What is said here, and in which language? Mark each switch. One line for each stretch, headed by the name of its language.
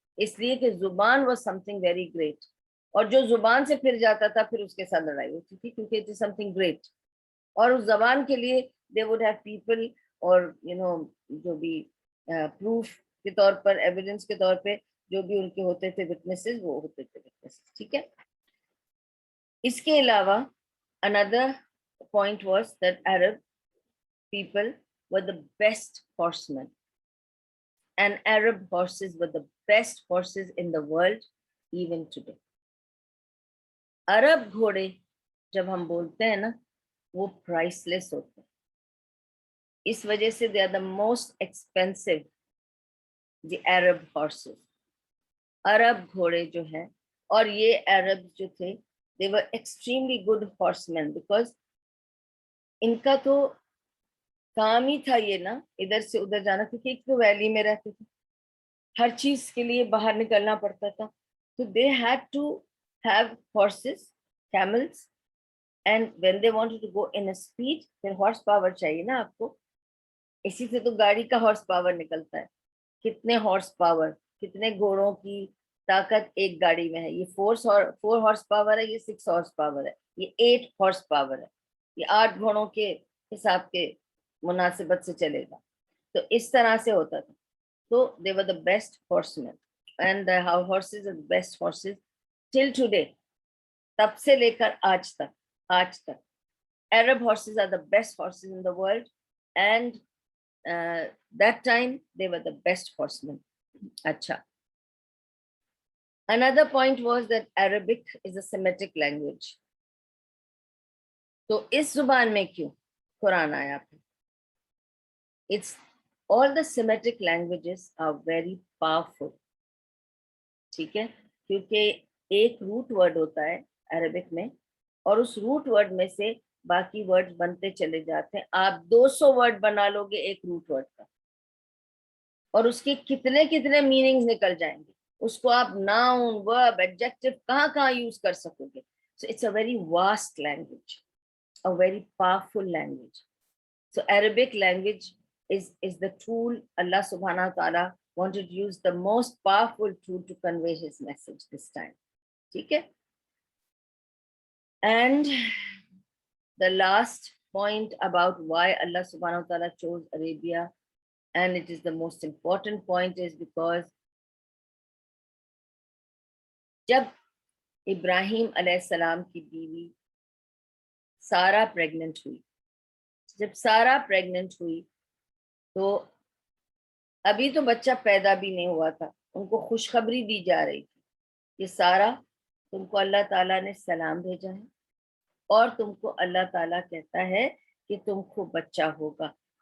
Urdu: اس لیے کہ زبان
English: was something very great,
Urdu: اور جو زبان سے پھر جاتا تھا پھر اس کے ساتھ لڑائی ہوتی تھی، کیونکہ
English: It is something great.
Urdu: اور اس زبان کے لیے
English: they would have people,
Urdu: اور جو بھی پروف کے طور پر، ایویڈنس کے طور پہ جو بھی ان کے ہوتے تھے وٹنسز، وہ ہوتے تھے وٹنسز. ٹھیک ہے. اس کے علاوہ
English: another point was that Arab people were the best horsemen, and Arab horses were the best horses in the world even today.
Urdu: عرب گھوڑے جب ہم بولتے ہیں نا، وہ پرائس لیس ہوتے ہیں، اس وجہ سے
English: they are the most expensive, the Arab horses.
Urdu: عرب گھوڑے جو ہیں، اور یہ عرب جو تھے
English: they were extremely good horsemen
Urdu: because ان کا تو کام ہی تھا یہ نا ادھر سے ادھر جانا، کیونکہ ایک تو ویلی میں رہتے تھے، ہر چیز کے لیے باہر نکلنا پڑتا تھا.
English: تو they had to have horses, camels, and when they wanted to go in a speed,
Urdu: پھر ہارس پاور چاہیے نا آپ کو. اسی سے تو گاڑی کا ہارس پاور نکلتا ہے. کتنے ہارس پاور، کتنے گھوڑوں کی طاقت ایک گاڑی میں ہے. یہ 4 ہارس پاور ہے، یہ 6 ہارس پاور ہے، یہ 8 ہارس پاور ہے. یہ 8 گھوڑوں کے حساب کے مناسبت سے چلے گا. تو اس طرح سے ہوتا تھا.
English: تو they were the best horsemen, and the horses are the best horses till today.
Urdu: تب سے لے کر آج تک
English: Arab horses are the best horses in the world, and that time they were the best horsemen. Acha. Another point was that Arabic is a Semitic language.
Urdu: تو اس زبان میں کیوں قرآن آیا پھر؟
English: It's all the Semitic languages are very powerful.
Urdu: ٹھیک ہے، کیونکہ ایک روٹ ورڈ ہوتا ہے عربک میں، اور اس روٹ ورڈ میں سے باقی ورڈ بنتے چلے جاتے ہیں. آپ 200 ورڈ بنا لو گے ایک روٹ ورڈ کا، اور اس کے کتنے میننگز نکل جائیں گے. اس کو آپ ناؤن، ورب، ایڈجیکٹو کہاں یوز کر سکو گے.
English: So it's a very vast language, a very powerful language. So Arabic language is the tool Allah subhanahu wa ta'ala wanted to use, the most powerful tool to convey his message this time.
Urdu: ٹھیک ہے.
English: And the last point about why Allah subhanahu wa ta'ala chose Arabia, and it is the most important point, is because
Urdu: جب ابراہیم علیہ السلام کی بیوی سارا pregnant ہوئی، جب سارا پریگننٹ ہوئی تو ابھی تو بچہ پیدا بھی نہیں ہوا تھا، ان کو خوشخبری دی جا رہی تھی کہ سارا، تم کو اللہ تعالیٰ نے سلام بھیجا ہے، اور تم کو اللہ تعالیٰ کہتا ہے کہ تم کو بچہ ہوگا.